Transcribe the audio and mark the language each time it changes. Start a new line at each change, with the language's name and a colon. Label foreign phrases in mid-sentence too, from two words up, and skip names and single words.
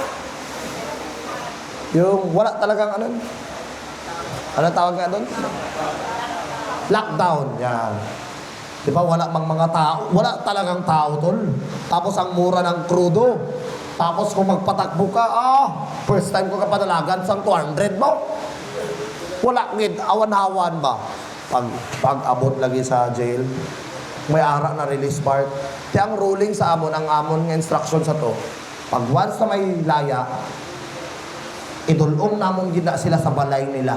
Filipino: Yung wala talagang ano tawag nga doon? Lockdown. Yan. Di ba wala mang mga tao? Wala talagang tao tol. Tapos ang mura ng krudo. Tapos kung magpatakbo ka,
English: first time
Hiligaynon: ko kapadalagan sang 200 mo. Wala ngid, awan-awan ba? Pag abot lagi sa jail, may ara na release part. Kaya ang ruling sa amon, ang amon ng instruction sa to, pag once na may laya, idulong namon gina sila sa balay nila.